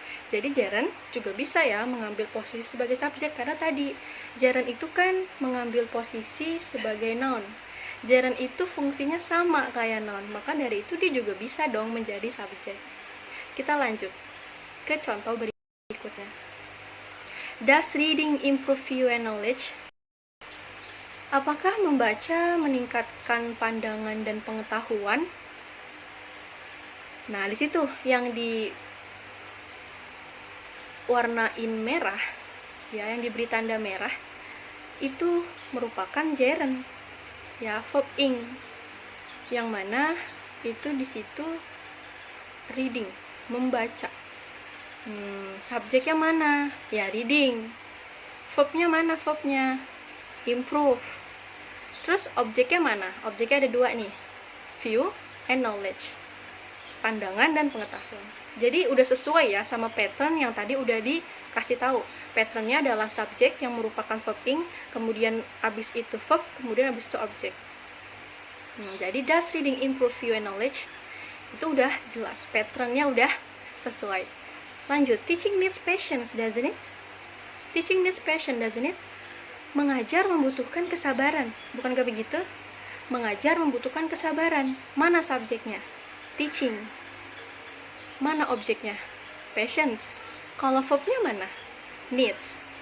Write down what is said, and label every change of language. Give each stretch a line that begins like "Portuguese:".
Indonesian: Jadi gerund juga bisa ya mengambil posisi sebagai subjek, karena tadi gerund itu kan mengambil posisi sebagai noun. Gerund itu fungsinya sama kayak noun, maka dari itu dia juga bisa dong menjadi subjek. Kita lanjut ke contoh berikutnya.
English: Does reading improve your knowledge?
Indonesian: Apakah membaca meningkatkan pandangan dan pengetahuan? Nah, di situ yang di warnain merah, ya, yang diberi tanda merah, itu merupakan gerund, ya, verb ing, yang mana itu di situ reading, membaca. Subjeknya mana? Ya, reading. Verbnya mana? Verbnya improve. Terus objeknya mana? Objeknya ada 2 nih,
English: view and knowledge,
Indonesian: pandangan dan pengetahuan. Jadi udah sesuai ya sama pattern yang tadi udah dikasih tahu. Patternnya adalah subjek yang merupakan verbing, kemudian abis itu verb, kemudian abis itu objek. Jadi
English: does reading improve view and knowledge?
Indonesian: Itu udah jelas, patternnya udah sesuai. Lanjut,
English: teaching needs patience, doesn't it? Teaching needs patience, doesn't it?
Indonesian: Mengajar membutuhkan kesabaran, bukankah begitu? Mengajar membutuhkan kesabaran. Mana subjeknya? Teaching. Mana objeknya? Patience. Kalau verbnya mana? Needs.